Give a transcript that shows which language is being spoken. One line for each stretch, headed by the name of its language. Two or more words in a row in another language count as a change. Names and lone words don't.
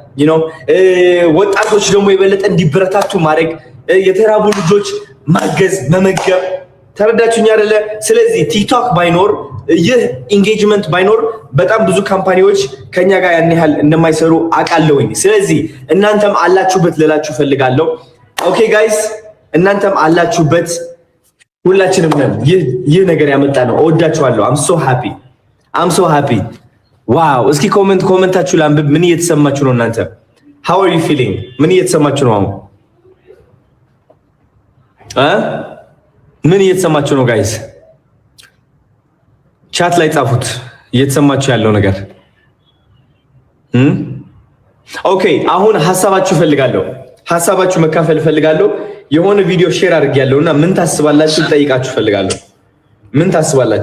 Amharic: ወጣቶች ደግሞ የበለጠ እንዲበረታቱ ማድረግ የተራቡ ልጆች ማገዝ መመገብ ተረዳችሁኝ አይደለ ስለዚህ ቲክቶክ ባይኖር ይህ ኢንጌጅመንት ባይኖር በጣም ብዙ ካምፓኒዎች ከኛ ጋር ያን ያህል እንደማይሰሩ አቃለውኝ ስለዚህ እናንተም አላችሁበት ለላችሁ ፈልጋለሁ
English: okay guys
Amharic: እናንተም አላችሁበት ሁላችንም ነን ይህ ነገር ያመጣ ነው እወዳችኋለሁ
English: I'm so happy
Amharic: ዋው እስኪ ኮሜንታችሁ ላንብብ ምን እየተሰማችሁ ነው እናንተ
English: how are you feeling
Amharic: ምን እየተሰማችሁ ነው ምን እየተሰማችሁ ነው ጋይስ? ቻት ላይ ጻፉት እየተሰማችሁ ያለው ነገር። ኦኬ አሁን ሐሳባችሁ ፈልጋለሁ፣ ሐሳባችሁ መካፈል ፈልጋለሁ። የሆነ ቪዲዮ ሼር አድርጌያለሁና ምን ታስባላችሁ ጠይቃችሁ ፈልጋለሁ። ምን ታስባላችሁ?